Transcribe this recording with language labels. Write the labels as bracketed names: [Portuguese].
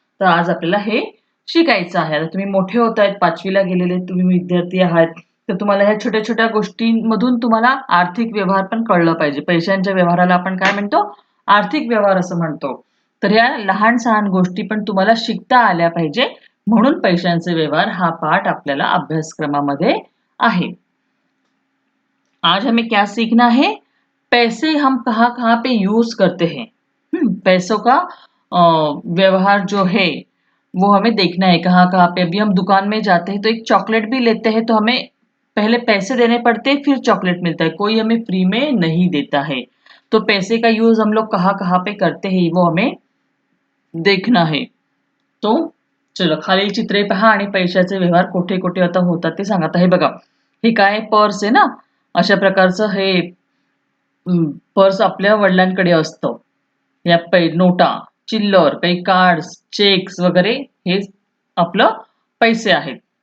[Marathi] तर आज आपल्याला हे शिकायचं आहे. आता तुम्ही मोठे होत आहेत, 5वी ला गेलेले तुम्ही विद्यार्थी आहात, तर तुम्हाला ह्या छोट्या-छोट्या गोष्टींमधून तुम्हाला आर्थिक व्यवहार पण कळलं पाहिजे. पैशांच्या व्यवहाराला आपण काय म्हणतो? आर्थिक व्यवहार असं म्हणतो. तर या लहान-सहान गोष्टी पण तुम्हाला शिकता आल्या पाहिजे. म्हणून पैशांचे व्यवहार हा पाठ आपल्याला अभ्यासक्रमामध्ये आहे. [Hindi] आज हमें क्या सीखना है? पैसे हम कहाँ-कहाँ पे यूज करते हैं। पैसों का व्यवहार जो है वो हमें देखना है कहाँ-कहाँ पे। अभी हम दुकान में जाते हैं तो एक चॉकलेट भी लेते हैं तो हमें पहले पैसे देने पड़ते हैं फिर चॉकलेट मिलता है। कोई हमें फ्री में नहीं देता है। तो पैसे का यूज हम लोग कहाँ-कहाँ पे करते हैं वो हमें देखना है. [Marathi] तो चलो खालील चित्रे पहा आणि पैशाचे व्यवहार कुठे-कुठे आता होतात ते सांगा. आता हे बघा. हे काय पर्स आहे ना? अशा प्रकारचं हे पर्स आपल्या वडिलांकडे असतं. या नोटा, चिल्लर, काही कार्ड्स, चेक्स वगैरे हे आपलं पैसे आहेत.